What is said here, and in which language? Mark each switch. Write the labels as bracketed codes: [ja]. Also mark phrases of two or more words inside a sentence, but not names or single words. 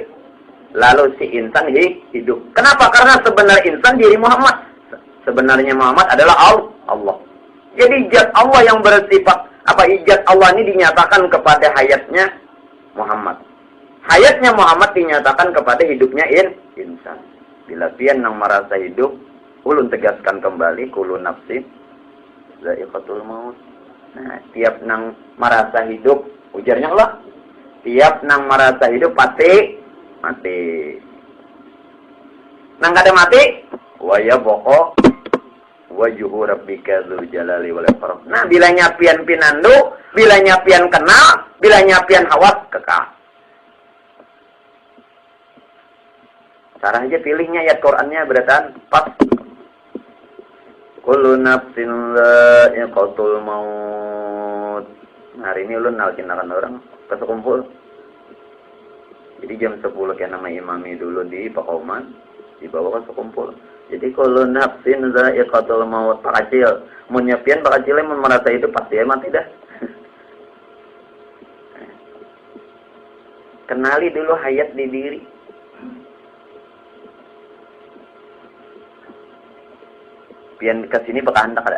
[bjn] Lalu si insan hidup. Kenapa? Karena sebenarnya insan diri Muhammad. Sebenarnya Muhammad adalah Allah. Jadi zat Allah yang bersifat zat Allah ini dinyatakan kepada hayatnya Muhammad. Hayatnya Muhammad dinyatakan kepada hidupnya insan. Bila pian nang merasa hidup, ulun tegaskan kembali [ar] كل نفس ذائقة الموت. [bjn] Nah, tiap nang merasa hidup, ujarnya Allah, tiap nang merasa hidup pasti mati. Nang kada mati, [ar] ويبقى وجه ربك ذو الجلال والإكرام. [bjn] Nah, bila nyapian pinandu, bila nyapian kenal, bila nyapian hawas kekal. Cara aja pilihnya ayat Qur'annya beratan pas. [ar] كل نفس ذائقة الموت. [bjn] Hari ini ulun nalkinakan orang ke sekumpul. Jadi jam 10 kayak nama imami dulu di Pakauman, dibawa ke sekumpul. [ar] Jadi كل نفس ذائقة الموت. [bjn] Pak Kacil, mun nyapian Pak Kacil mun merasa itu pasti mati dah. Kenali dulu hayat di diri. Pian ke sini bakal hendak ada.